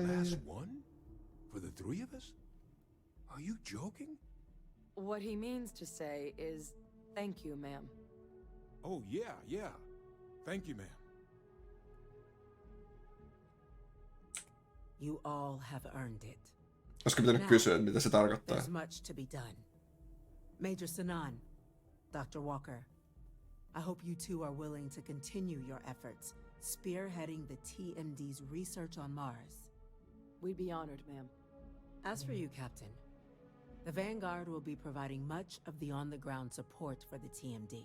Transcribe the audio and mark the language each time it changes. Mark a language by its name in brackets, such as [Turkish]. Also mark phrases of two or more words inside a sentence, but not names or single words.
[English] Class 1? For the 3 of us? Are you joking? What he means to say is, thank you, ma'am. Oh, yeah. Thank you, ma'am. You all have earned it. [Finnish] Olisiko pitänyt kysyä, mitä se tarkoittaa? [English] There's much to be done. Major Sanan, Dr. Walker, I hope you two are willing to continue your efforts, spearheading the TMD's research on Mars. We'd be honored, ma'am. As for you, Captain, the Vanguard will be providing much of the on-the-ground support for the TMD.